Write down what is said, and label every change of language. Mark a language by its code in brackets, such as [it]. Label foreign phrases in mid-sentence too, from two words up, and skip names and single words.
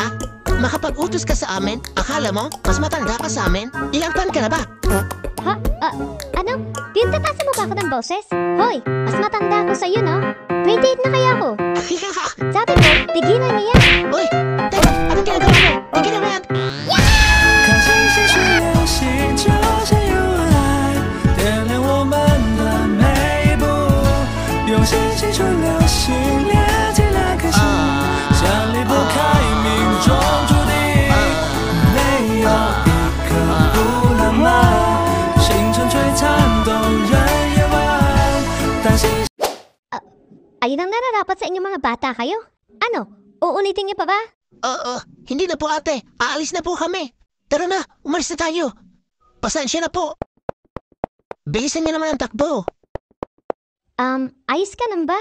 [tl] Makapag-utos ka sa amin. Akala mo, mas matanda ka sa amin? Ilang taon ka na ba? Ano? Tinatasa mo ba ako ng boses? Hoy, mas matanda ako sa'yo, no? 28 na kaya ako. Sabi ko, tigilan niya yan. Hoy, teka, anong ginagawa mo? Tigilan mo yan. [zh] 看星星是流星，就像有爱，点亮我们的每一步。用心青春流星连接两颗心，像离不开命中注定。没有一刻不浪漫，星辰璀璨动人夜晚。当星星 [tl] Ayun ang nararapat sa inyong mga bata kayo. Ano? Uulitin niyo pa ba? Hindi na po ate. Aalis na po kami. Tara na, umalis na tayo. Pasensya na po. Bilisan niyo naman ang takbo. Ayos ka lang ba?